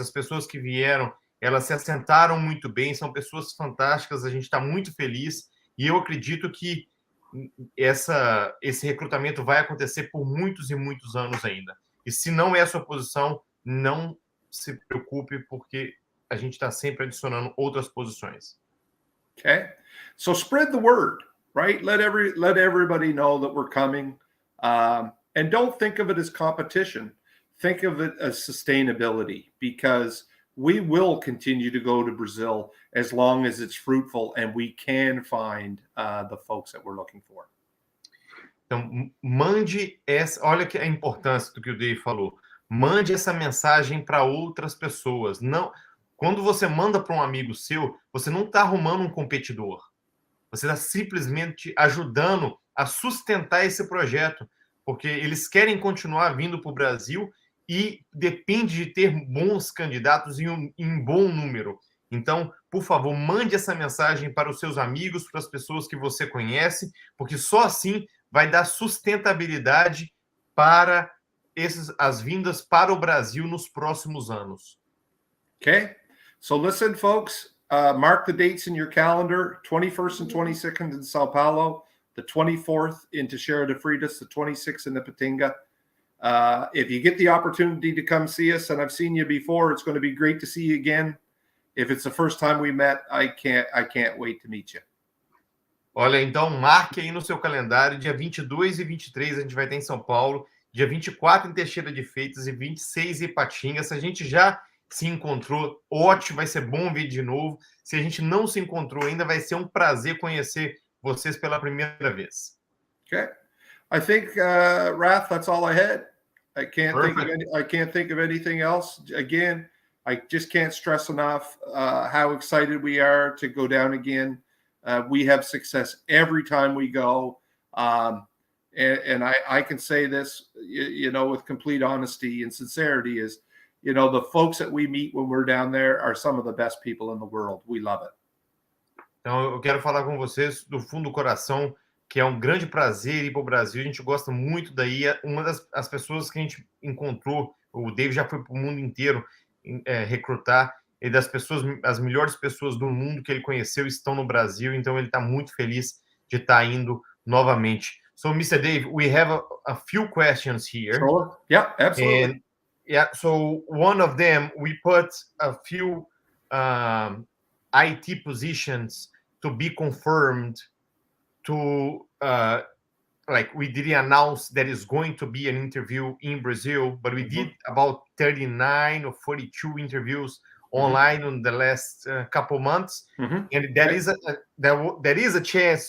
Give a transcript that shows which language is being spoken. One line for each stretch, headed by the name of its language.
Portuguese: As pessoas que vieram, elas se assentaram muito bem, são pessoas fantásticas, a gente está muito feliz. E eu acredito que esse recrutamento vai acontecer por muitos e muitos anos ainda. E se não é a sua posição, não se preocupe, porque a gente está sempre adicionando outras posições.
English: Okay, so spread the word, right? Let everybody know that we're coming, and don't think of it as competition. Think of it as sustainability, because we will continue to go to Brazil as long as it's fruitful and we can find the folks that we're looking for.
Portuguese: Então, mande essa. Olha que a importância do que o Dave falou. Mande essa mensagem para outras pessoas. Não, quando você manda para um amigo seu, você não está arrumando um competidor. Você está simplesmente ajudando a sustentar esse projeto, porque eles querem continuar vindo para o Brasil e depende de ter bons candidatos em bom número. Então, por favor, mande essa mensagem para os seus amigos, para as pessoas que você conhece, porque só assim vai dar sustentabilidade para as vindas para o Brasil nos próximos anos.
English: Okay, so listen, folks, mark the dates in your calendar: 21st and 22nd in Sao Paulo, the 24th in Teixeira de Freitas, the 26th in IPATINGA. If you get the opportunity to come see us, and I've seen you before, it's going to be great to see you again. If it's the first time we met, I can't wait to meet you.
Portuguese: Olha, então marque aí no seu calendário, dia 22 e 23 a gente vai ter em São Paulo, dia 24 em Teixeira de Freitas e 26 em Ipatinga. Se a gente já se encontrou, ótimo, vai ser bom ver de novo. Se a gente não se encontrou ainda, vai ser um prazer conhecer vocês pela primeira vez.
English: Okay. I think, Raph, that's all I had. I can't think of anything else. Again, I just can't stress enough how excited we are to go down again. We have success every time we go. And I can say this, you know, with complete honesty and sincerity, is, you know, the folks that we meet when we're down there are some of the best people in the world. We love it.
Portuguese: Então, eu quero falar com vocês do fundo do coração, que é um grande prazer ir para o Brasil. A gente gosta muito daí. Uma das pessoas que a gente encontrou, o Dave já foi para o mundo inteiro recrutar, e as melhores pessoas do mundo que ele conheceu estão no Brasil, então ele está muito feliz de estar indo novamente.
English: So, Mr. Dave, we have a few questions here. Sure. Yeah, absolutely. And, yeah, so one of them, we put a few IT positions to be confirmed to like we didn't announce that is going to be an interview in Brazil, but we did about 39 or 42 interviews online in the last couple months, and there is a chance.